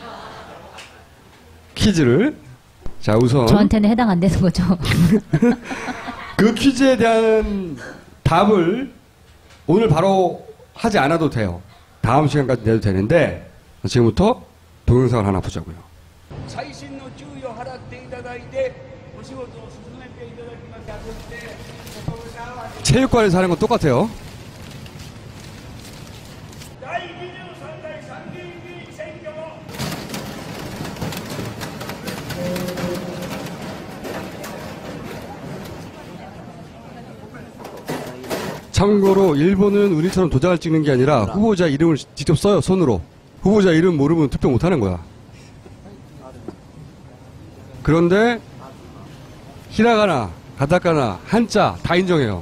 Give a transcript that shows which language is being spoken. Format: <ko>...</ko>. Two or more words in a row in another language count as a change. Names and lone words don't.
<ko>퀴즈를. 자, 우선 저한테는 해당 안 되는 거죠. 그 퀴즈에 대한 답을 오늘 바로 하지 않아도 돼요. 다음 시간까지 내도 되는데 지금부터 동영상을 하나 보자고요.</ko> <ja>細心の注意を払っていただいてお仕事を進めていただきます。そして心合わせ</ja> <ko>체육관에서 하는 건 똑같아요.</ko> <ja>第23代参議院議員選挙も</ja> <ko>참고로 일본은 우리처럼 도장을 찍는 게 아니라 후보자 이름을 직접 써요, 손으로. 후보자 이름 모르면 투표 못하는 거야. 그런데 히라가나, 가타카나, 한자 다 인정해요.</ko>